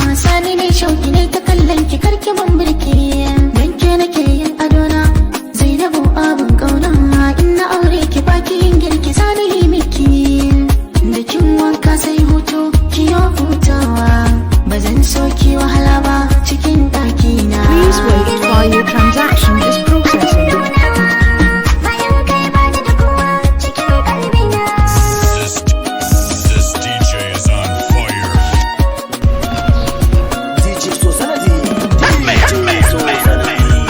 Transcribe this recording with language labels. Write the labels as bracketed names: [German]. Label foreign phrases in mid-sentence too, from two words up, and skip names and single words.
[Hausa] Sani ne shauki ne ta kallon ki karki ban birki. Dan ke nake yin adona. Zainabu abun kauna. In na aure ki baki yin girki sani yi miki. Da kin wanka sai hutu ki yo hutawa. Ba zan so ki wahala ba cikin ɗakina. [English] Please wait while your transaction is processing. [Hausa] Bayan kai bani da kowa cikin kalbina. [English] This, this D J is on fire. D J Sosanadi. D J Sosanadi.